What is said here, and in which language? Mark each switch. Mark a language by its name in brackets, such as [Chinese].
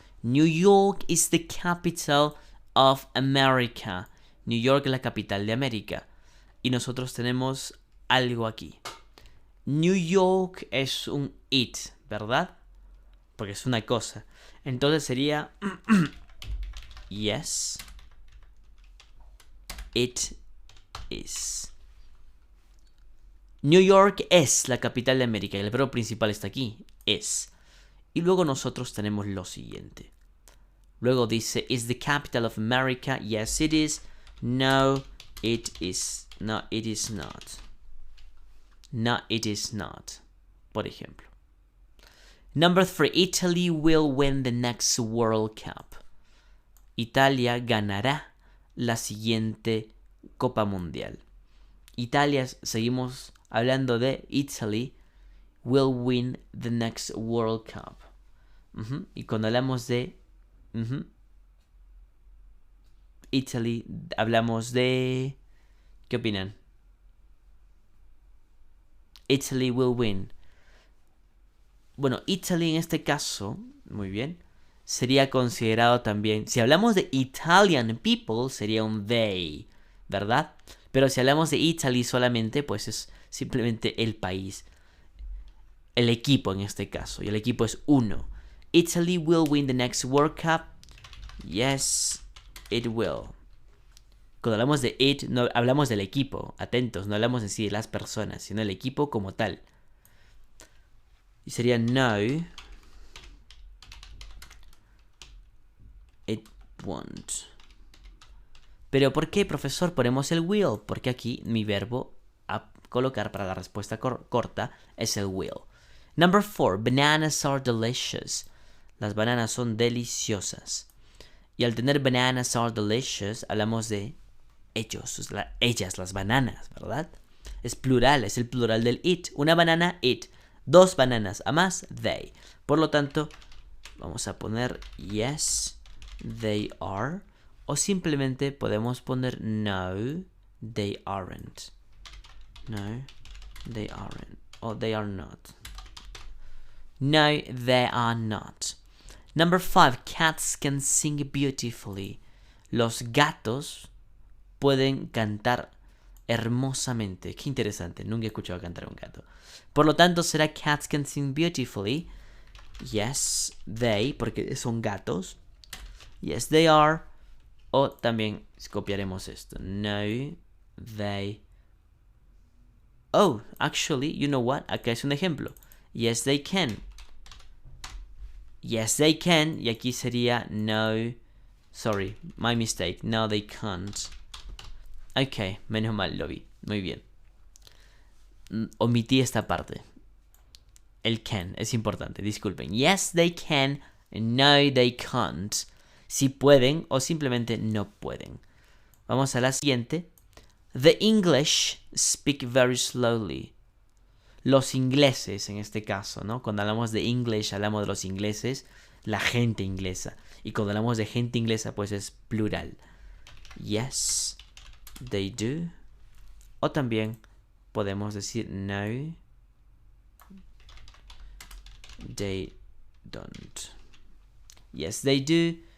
[English] New York is the capital of America. [Spanish] New York es la capital de América. Y nosotros tenemos algo aquí. New York es un it, ¿verdad? Porque es una cosa. Entonces sería... [English] yes, it is. [Spanish] New York es la capital de América. Y el verbo principal está aquí. Es. Y luego nosotros tenemos lo siguiente. Luego dice, [English] is the capital of America? Yes, it is. No, it is. No, it is not. No, it is not. [Spanish] Por ejemplo. [English] Number 3. Italy will win the next World Cup. [Spanish] Italia ganará la siguiente Copa Mundial. Italia, seguimos hablando de [English] Italy, will win the next World Cup. [Spanish] Y cuando hablamos de Italy, hablamos de... ¿Qué opinan? [English] Italy will win. [Spanish] Bueno, Italy en este caso, muy bien, sería considerado también... Si hablamos de Italian people, sería un they, ¿verdad? Pero si hablamos de Italy solamente, pues es simplemente el país. El equipo en este caso. Y el equipo es uno. [English] Italy will win the next World Cup. Yes, it will. [Spanish] Cuando hablamos de it, no hablamos del equipo. Atentos, no hablamos en sí de las personas, sino el equipo como tal. Y sería no, [English] it won't. [Spanish] Pero ¿por qué, profesor, ponemos el will? Porque aquí mi verbo a colocar para la respuesta corta es el will. Number 4. [English] Bananas are delicious. [Spanish] Las bananas son deliciosas. Y al tener [English] bananas are delicious, [Spanish] hablamos de ellos, ellas, las bananas, ¿verdad? Es plural, es el plural del it. Una banana, it. 2 bananas, a más, they. Por lo tanto, vamos a poner [English] yes, they are. [Spanish] O simplemente podemos poner [English] no, they aren't. No, they aren't. O they are not. No, they are not. Number 5. Cats can sing beautifully. [Spanish] Los gatos pueden cantar hermosamente. Qué interesante. Nunca he escuchado cantar a un gato. Por lo tanto, será [English] cats can sing beautifully. Yes, they, [Spanish] porque son gatos. [English] Yes, they are. [Spanish] O también copiaremos esto. [English] No, they... Oh, actually, you know what? [Spanish] Acá es un ejemplo. [English] Yes, they can. Yes, they can. [Spanish] Y aquí sería no... [English] Sorry, my mistake. No, they can't. [Spanish] Ok, menos mal, lo vi. Muy bien. Omití esta parte. El can es importante, disculpen. [English] Yes, they can. No, they can't. [Spanish] Si pueden o simplemente no pueden. Vamos a la siguiente. [English] The English speak very slowly. [Spanish] Los ingleses, en este caso, ¿no? Cuando hablamos de English, hablamos de los ingleses, la gente inglesa. Y cuando hablamos de gente inglesa, pues es plural. [English] Yes, they do. [Spanish] O también podemos decir [English] no, they don't. Yes, they do.